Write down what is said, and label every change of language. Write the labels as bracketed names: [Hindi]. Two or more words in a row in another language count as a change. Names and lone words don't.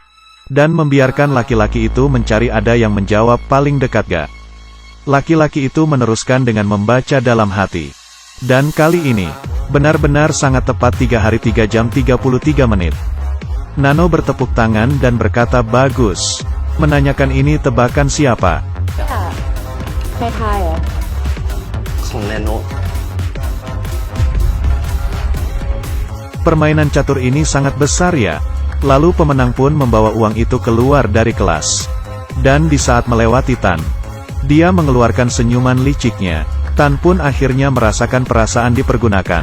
[Indonesian] Dan membiarkan laki-laki itu mencari ada yang menjawab paling dekat gak. Laki-laki itu meneruskan dengan membaca dalam hati. Dan kali ini, benar-benar sangat tepat 3 hari 3 jam 33 menit. Nano bertepuk tangan dan berkata bagus. Menanyakan ini tebakan siapa? [Thai] ใครๆเหรอ ของแนโน [Indonesian] Permainan catur ini sangat besar ya. Lalu pemenang pun membawa uang itu keluar dari kelas. Dan di saat melewati Tan, dia mengeluarkan senyuman liciknya. Tan pun akhirnya merasakan perasaan dipergunakan.